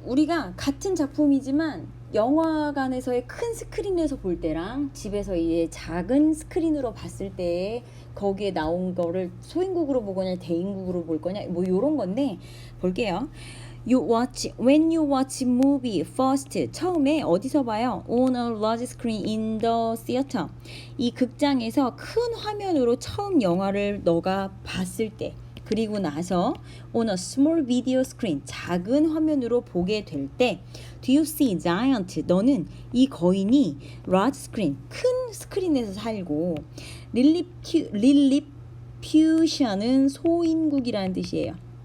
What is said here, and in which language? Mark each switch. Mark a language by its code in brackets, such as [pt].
[ko] 우리가 같은 작품이지만 영화관에서의 큰 스크린에서 볼 때랑 집에서 이 작은 스크린으로 봤을 때 거기에 나온 거를 소인국으로 보거나 대인국으로 볼 거냐 뭐 요런 건데 볼게요. [en] When you watch movie first [ko] 처음에 어디서 봐요? [en] On a large screen in the theater. [ko] 이 극장에서 큰 화면으로 처음 영화를 너가 봤을 때 그리고 나서 [en] on a small video screen [ko] 작은 화면으로 보게 될 때 [en] do you see giant [ko] 너는 이 거인이 large screen 큰 스크린에서 살고 Lilliputian은 소인국이라는 뜻이에요.